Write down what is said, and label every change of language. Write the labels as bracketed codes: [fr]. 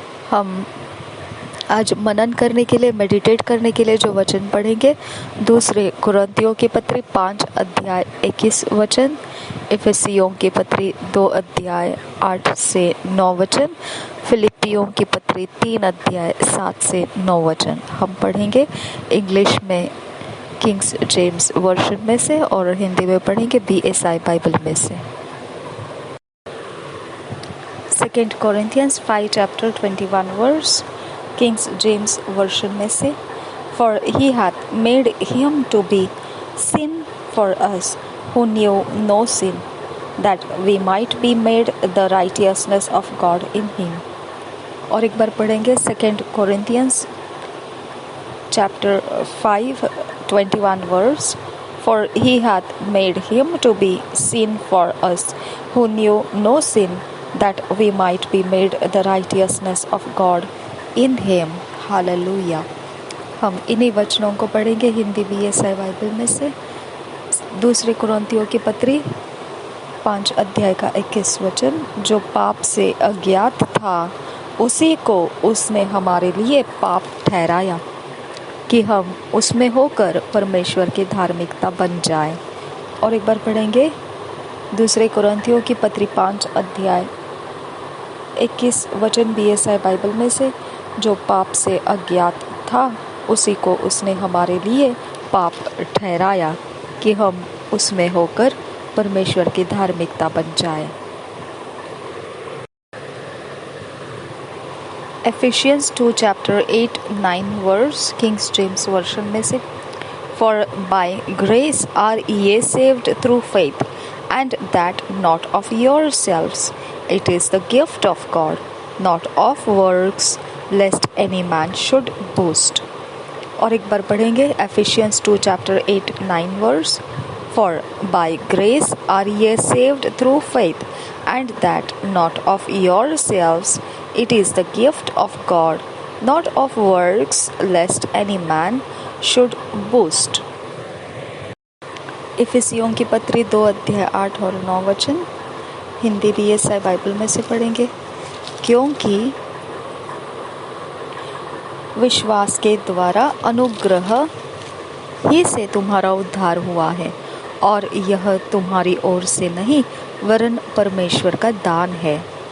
[hi] हम आज मनन करने के लिए, मेडिटेट करने के लिए जो वचन पढ़ेंगे, 2 कुरिन्थियों की पत्री 5 अध्याय 21 वचन, इफिसियों की पत्री 2 अध्याय 8 से 9 वचन, फिलिपियों की पत्री 3 अध्याय 7 से 9 वचन हम पढ़ेंगे। इंग्लिश में किंग्स जेम्स वर्जन में से और हिंदी में पढ़ेंगे BSI बाइबल में से। 2 कोरिन्थियंस 5 chapter 21 verse, Kings James version में से। [en] For he hath made him to be sin for us who knew no sin, that we might be made the righteousness of God in him. [hi] और एक बार पढ़ेंगे 2 कोरिन्थियंस chapter 5:21 verse. [en] For he hath made him to be sin for us who knew no sin, that we might be made the righteousness of God in Him. Hallelujah. [hi] हम इन्हीं वचनों को पढ़ेंगे Hindi BSI Bible में से। दूसरे कुरिन्थियों की पत्री 5 अध्याय का 21 वचन, जो पाप से अज्ञात था उसी को उसने हमारे लिए पाप ठहराया कि हम उसमें होकर परमेश्वर की धार्मिकता बन जाए। और एक बार पढ़ेंगे दूसरे कुरिन्थियों की पत्री 5 अध्याय 21 वचन BSI बाइबल में से, जो पाप से अज्ञात था उसी को उसने हमारे लिए पाप ठहराया कि हम उसमें होकर परमेश्वर की धार्मिकता बन जाए। [en] Ephesians 2 chapter 8-9 verse King James version [hi] में से, [en] For by grace are ye saved through faith, and that not of yourselves, it is the gift of God, not of works, lest any man should boast. [hi] और एक बार पढ़ेंगे [en] Ephesians 2 chapter 8-9 verse, For by grace are ye saved through faith, and that not of yourselves, it is the gift of God, not of works, lest any man should boast. [hi] इफिसियों की पत्री 2 अध्याय 8 और 9 वचन Hindi BSI Bible में से पढ़ेंगे। क्योंकि विश्वास के द्वारा अनुग्रह ही से तुम्हारा उद्धार हुआ है, और यह तुम्हारी ओर से नहीं वरन परमेश्वर का दान है।